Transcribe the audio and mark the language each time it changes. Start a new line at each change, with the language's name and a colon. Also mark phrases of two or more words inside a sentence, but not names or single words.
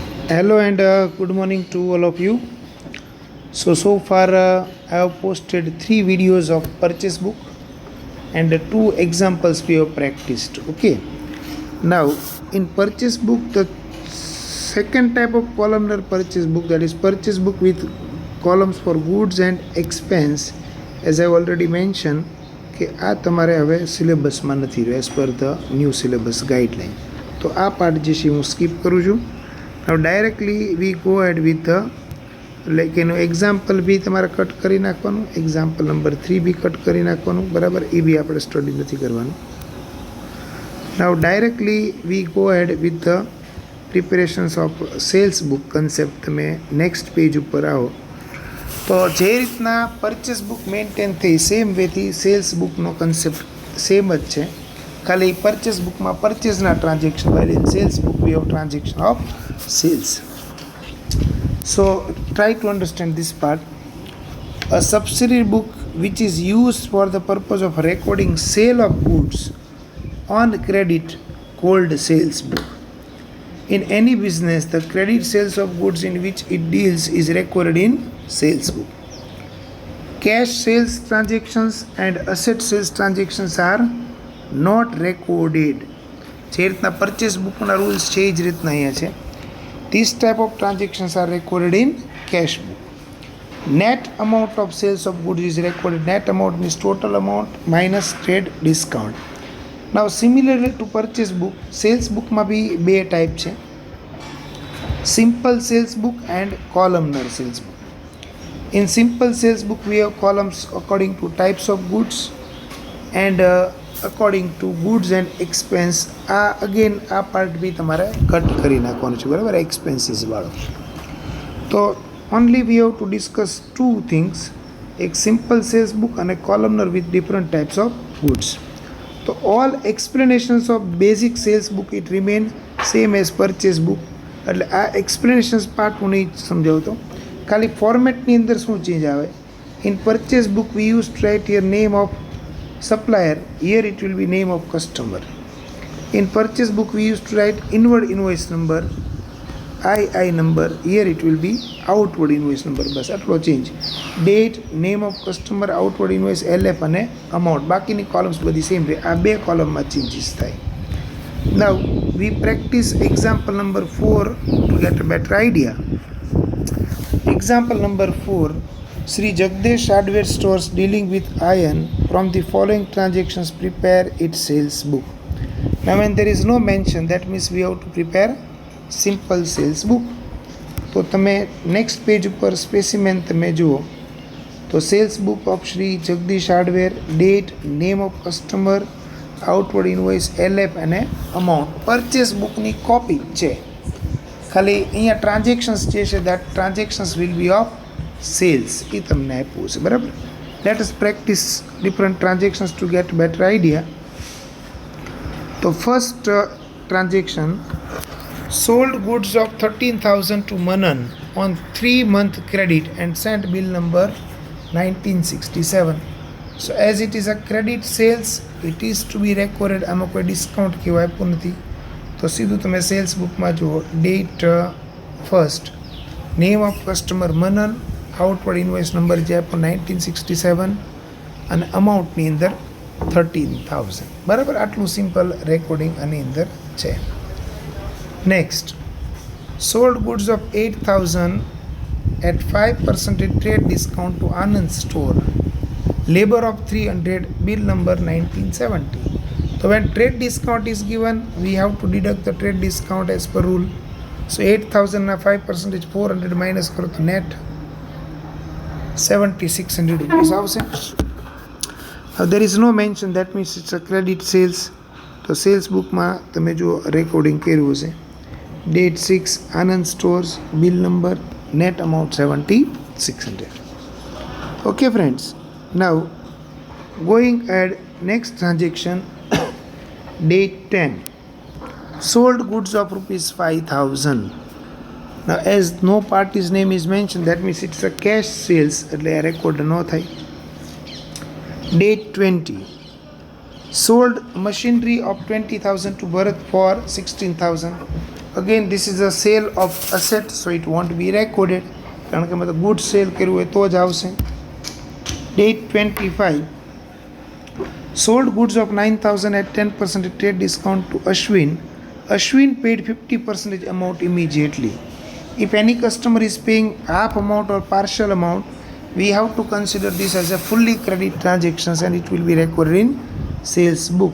English: Hello and good morning to all of you. So far I have posted 3 videos of purchase book and 2 examples we have practiced. Okay. Now in purchase book, the second type of columnar purchase book, that is purchase book with columns for goods and expense, as I already mentioned
Gujarati: કે આ તમારે હવે સિલેબસમાં નથી રહ્યો
English: as per the new syllabus guideline.
Gujarati: તો આ પાર્ટ જે છે હું સ્કીપ કરું છું.
English: Now directly we go ahead with the like
Gujarati: એક્ઝામ્પલ બી તમારે કટ કરી નાખવાનું,
English: example number
Gujarati: 3 બી કટ કરી નાખવાનું, બરાબર. એ બી આપણે સ્ટડી નથી કરવાનું.
English: Now directly we go ahead with the preparations of sales book concept.
Gujarati: તમે
English: next page
Gujarati: ઉપર આવો તો જે રીતના
English: purchase book
Gujarati: મેન્ટેન થઈ સેમ વેથી સેલ્સ બુકનો કન્સેપ્ટ સેમ જ છે, ખાલી પરચેસ બુકમાં પરચેસના ટ્રાન્ઝેક્શન,
English: while in sales book we have transaction of sales. So try to understand this part. A subsidiary book which is used for the purpose of recording sale of goods on credit called sales book. In any business, the credit sales of goods in which it deals is recorded in sales book. Cash sales transactions and asset sales transactions are not recorded.
Gujarati: જે રીતના
English: purchase bookના rules
Gujarati: છે એ જ રીતના અહીંયા છે.
English: This type of transactions are recorded in cash book. Net amount of sales of goods is recorded. Net amount means total amount minus trade discount. Now similarly to purchase book, sales book
Gujarati: માં બી બે ટાઈપ છે,
English: simple sales book and columnar sales book. In simple sales book we have columns according to types of goods and according to goods and expense.
Gujarati: આ અગેન આ પાર્ટ બી તમારે કટ કરી નાખવાનું છે, બરાબર, એક્સપેન્સીસ વાળો.
English: તો only we have to discuss 2 things, એક simple sales book અને columnar with different types of goods. તો all explanations of basic sales book it remain same as purchase book.
Gujarati: એટલે આ
English: explanations part
Gujarati: હું નહીં સમજાવતો, ખાલી ફોર્મેટની અંદર શું ચેન્જ આવે.
English: in purchase book we use to write here name of supplier, here it will be name of customer. In purchase book we used to write inward invoice number, II number, here it will be outward invoice number.
Gujarati: બસ આટલો ચેન્જ. ડેટ,
English: name of customer, outward invoice,
Gujarati: LF અને અમાઉન્ટ, બાકીની કોલમ્સ બધી સેમ રહે. આ બે કોલમમાં ચેન્જીસ થાય.
English: Now we practice example number 4 to get a better idea. Example number 4, Sri Jagdish Hardware Stores dealing with iron from the following transactions prepare its sales book. Now when there is no mention, that means we have to prepare simple sales book.
Gujarati: તો તમે
English: next page
Gujarati: ઉપર સ્પેસિમેન તમે જુઓ તો
English: sales book of Shri Jagdish Hardware, date, name of customer, outward invoice,
Gujarati: LF અને અમાઉન્ટ પરચેસ બુકની કોપી છે. ખાલી અહીંયા ટ્રાન્ઝેક્શન્સ જે છે
English: that transactions will be of sales,
Gujarati: એ તમને આપ્યું છે, બરાબર.
English: let us practice different transactions to get better idea. તો first transaction, sold goods of 13,000 to Manan on 3-month credit and sent bill number 1967. So as it is a credit sales, it is to be recorded.
Gujarati: આમાં કોઈ ડિસ્કાઉન્ટ કેવું આપ્યું નથી, તો સીધું તમે સેલ્સ બુકમાં જુઓ.
English: date first, name of customer
Gujarati: મનન,
English: outward invoice number
Gujarati: જે આપ્યો 1967 અને અમાઉન્ટની અંદર 13,000, બરાબર. આટલું
English: simple recording
Gujarati: આની અંદર છે. નેક્સ્ટ,
English: sold goods of 8,000 at 5% trade discount to Anand store, labor of 300, bill number 1970. So when trade discount is given, we have to deduct the trade discount as per rule.
Gujarati: So 8,000 na 5% 400 minus કરો તો net 7,600 rupees આવશે.
English: There is no mention, that means it's a credit sales.
Gujarati: તો સેલ્સ બુકમાં તમે જો રેકોર્ડિંગ કર્યું હશે. ડેટ 6, આનંદ સ્ટોર્સ,
English: bill number, net amount
Gujarati: 7,600.
English: OK friends, now going ahead next transaction, date 10, sold goods of rupees 5,000. Now as no party's name is mentioned, that means it's a cash sales,
Gujarati: એટલે આ રેકોર્ડ ન થાય.
English: ડેટ 20, sold machinery of 20,000 to Bharat for 16,000. Again, this is a sale of asset, so it won't be recorded.
Gujarati: કારણ કે મતલબ
English: good sale
Gujarati: કર્યું હોય તો જ આવશે.
English: Date 25. Sold goods of 9,000 at 10% trade discount to Ashwin. Ashwin paid 50% amount immediately. If any customer is paying half amount or partial amount, we have to consider this as a fully credit transactions and it will be recorded in sales book.